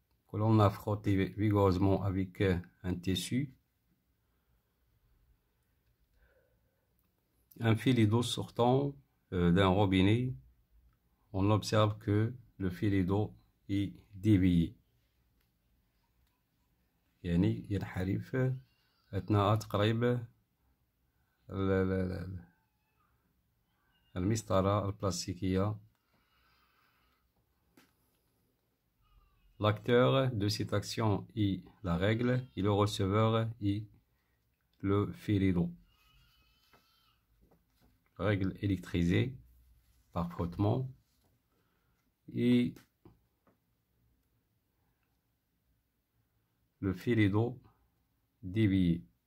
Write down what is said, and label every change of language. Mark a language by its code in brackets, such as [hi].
[fr] que l'on a frotté vigoureusement avec un tissu. Un filet d'eau sortant d'un robinet, on observe que le filet d'eau est dévié. [ar] يعني ينحرف أثناء تقريب المسطرة البلاستيكية. [fr] L'acteur de cette action est la règle et le receveur est le filet d'eau. Règle électrisée par frottement et le filet d'eau dévié.